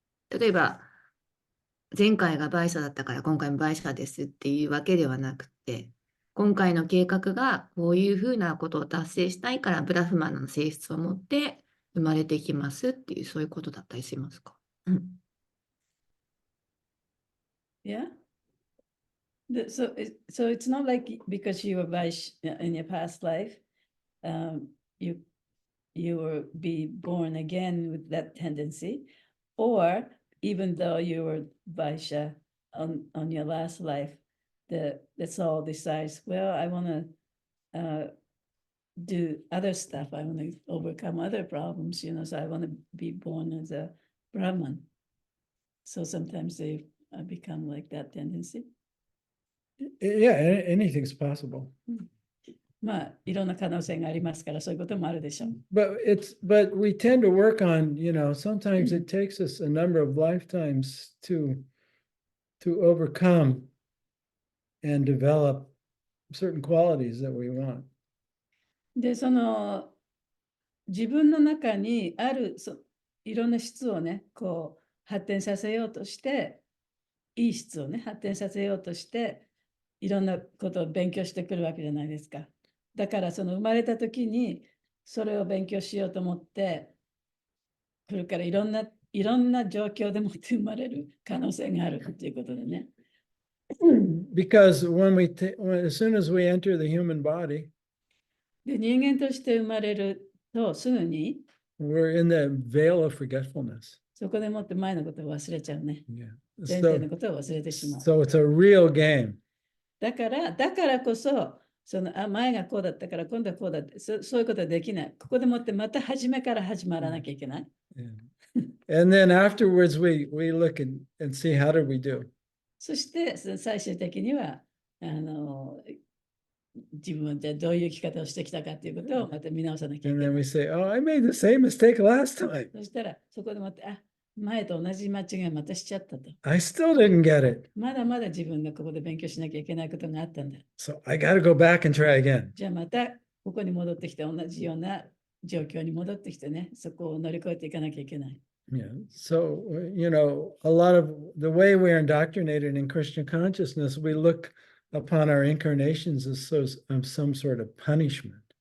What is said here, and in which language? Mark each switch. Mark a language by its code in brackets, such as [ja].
[ja] 例えば、前回が売者だったから今回も売者ですっていうわけではなくて、今回の計画がこういうふうなことを達成したいからブラフマンの性質を持って生まれてきますっていうそういうことだったりしますか？ [en] Yeah? So it's not like because you were in your past life, you will be born again with that tendency, or even though you were Vaishya on your last life, the soul decides, well, I want to do other stuff. I want to overcome other problems, so I want to be born as a Brahman. So sometimes they become like that tendency. Yeah, anything's possible. [ja] まあ、いろんな可能性がありますから、そういうこともあるでしょう。 [en] But we tend to work on, sometimes it takes us a number of lifetimes to overcome and develop certain qualities that we want. [ja] で、自分の中にあるいろんな質をね、こう発展させようとして、いい質をね、発展させようとして、いろんなことを勉強してくるわけじゃないですか。だから生まれた時にそれを勉強しようと思ってくるから、いろんな状況でもって生まれる可能性があるっていうことでね。 [en] Because as soon as we enter the human body, [ja] で、人間として生まれるとすぐに [en] we're in the veil of forgetfulness. [ja] そこでもって前のことを忘れちゃうね。 [en] Yeah. [ja] 前世のことを忘れてしまう。 [en] So it's a real game. [ja] だからこそ、前がこうだったから今度はこうだって、そういうことはできない。ここでもってまた初めから始まらなきゃいけない。 [en] Yeah. And then afterwards we look and see how did we do. [ja] そして最終的には自分はじゃあどういう生き方をしてきたかということをまた見直さなきゃい [en] And [ja] け [en] then [ja] ない。 [en] we say, oh, I made the same mistake last time. [ja] そしたらそこでもって、前と同じ間違いをまたしちゃったと。 [en] I still didn't get it. [ja] まだまだ自分がここで勉強しなきゃいけないことがあったんだ。 [en] So I got to go back and try again. [ja] じゃあまたここに戻ってきて、同じような状況に戻ってきてね、そこを乗り越えていかなきゃいけない。 [en] Yeah. So, a lot of the way we're indoctrinated in Christian consciousness, we look upon our incarnations as some sort of punishment.